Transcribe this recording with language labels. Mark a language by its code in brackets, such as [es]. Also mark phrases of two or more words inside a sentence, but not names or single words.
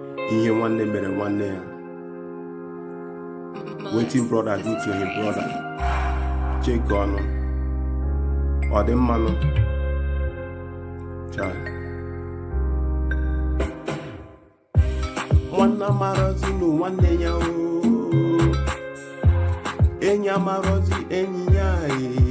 [ig] Ihe nwanne mere nwanne ya. [pcm] Wetin brother do to him brother? [ig] Check ọnụ. Ọ dị mmanụ? Chai. Nwanne amarozi nụ nwanne ya o. Enyi amarozi enyi ya e.